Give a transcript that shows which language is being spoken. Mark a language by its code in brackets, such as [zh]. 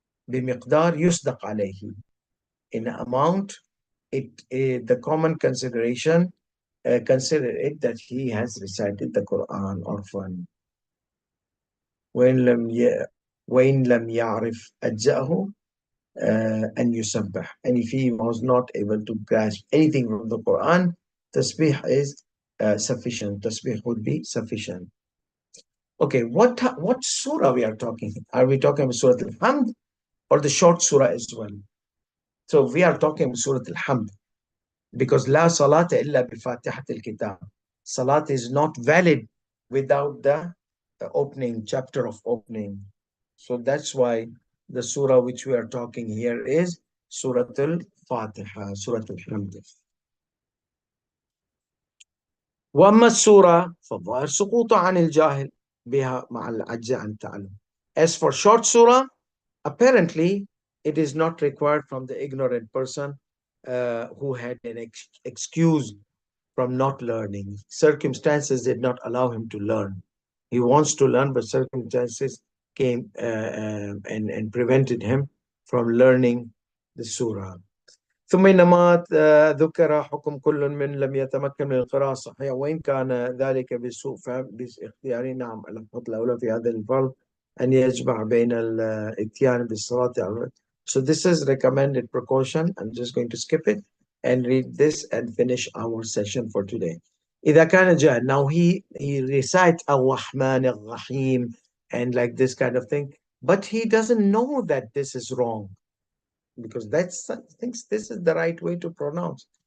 [ar] بمقدار يصدق عليه, [en] in amount the common consideration consider it that he has recited the Quran orphan. [ar] وإن لم يعرف أجزأه أن يسبح. [en] And if he was not able to grasp anything from the Quran, tasbih is sufficient. Tasbih would be sufficient. Okay, what surah we are talking? Are we talking about Surah Al-Hamd or the short surah as well? So we are talking about Surah Al-Hamd, because [ar] لا صلاة إلا بفاتحة الكتاب. [en] Salat is not valid without the opening, chapter of opening. So that's why the surah which we are talking here is Surah Al-Fatiha, Surah Al-Hamd. [ar] وأما السورة فالظاهر سقوط عن الجاهل بها مع العجز عن التعلم. [en] As for short surah, apparently it is not required from the ignorant person who had an excuse from not learning. Circumstances did not allow him to learn. He wants to learn, but circumstances came and prevented him from learning the surah. [ar] ثم إنما ذكر حكم كل من لم يتمكن من القراءة الصحيحة وإن كان ذلك بسوء فهم باختياري. نعم، الخطوة الأولى في هذا الفرض أن يجمع بين الاتيان بالصلاة. [en] So this is recommended precaution. I'm just going to skip it and read this and finish our session for today. [ar] إذا كان جاهل. [en] Now he recites [ar] الرحمن الرحيم [en] and like this kind of thing, but he doesn't know that this is wrong, because that's thinks this is the right way to pronounce.